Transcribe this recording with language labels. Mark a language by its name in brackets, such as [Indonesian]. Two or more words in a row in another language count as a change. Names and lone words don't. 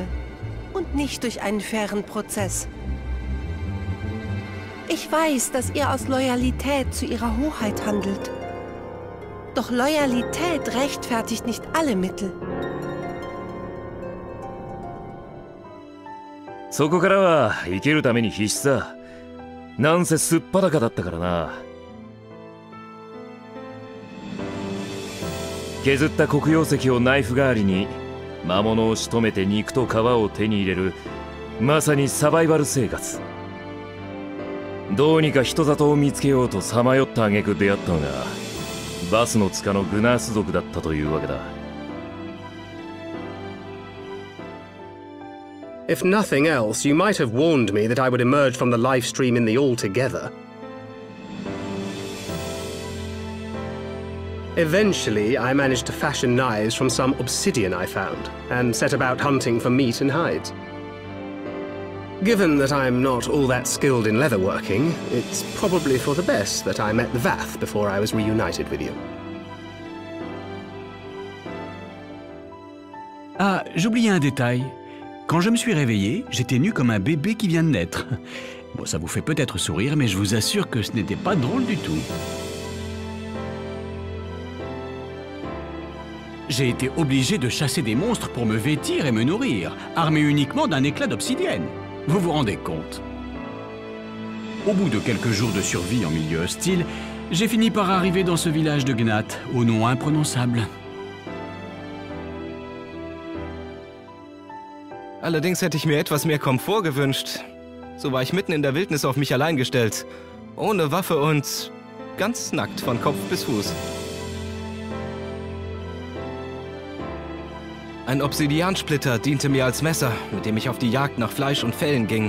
[German] Und nicht durch einen fairen Prozess? Ich weiß, dass ihr aus Loyalität zu ihrer Hoheit handelt. Doch Loyalität rechtfertigt nicht alle Mittel. [Japanese] そこからは生きるために必死さ。なんせすっぱだかだったからな。削った黒曜石をナイフ代わりに魔物を仕留めて肉と皮を手に入れる、まさにサバイバル生活。どうにか人里を見つけようとさまよった挙句出会ったのがバスの塚のグナース族だったというわけだ。 [English] If nothing else, you might have warned me that I would emerge from the live stream in the Altogether. Eventually, I managed to fashion knives from some obsidian I found, and set about hunting for meat and hides. Given that I'm not all that skilled in leatherworking, it's probably for the best that I met the Vath before I was reunited with you. [French] Ah, j'oubliais un détail. Quand je me suis réveillé, j'étais nu comme un bébé qui vient de naître. Bon, ça vous fait peut-être sourire, mais je vous assure que ce n'était pas drôle du tout. J'ai été obligé de chasser des monstres pour me vêtir et me nourrir, armé uniquement d'un éclat d'obsidienne. Vous vous rendez compte? Au bout de quelques jours de survie en milieu hostile, j'ai fini par arriver dans ce village de Gnat, au nom imprononçable. [German] Allerdings hätte ich mir etwas mehr Komfort gewünscht. So war ich mitten in der Wildnis auf mich allein gestellt. Ohne Waffe und ganz nackt von Kopf bis Fuß. Ein Obsidiansplitter diente mir als Messer, mit dem ich auf die Jagd nach Fleisch und Fellen ging.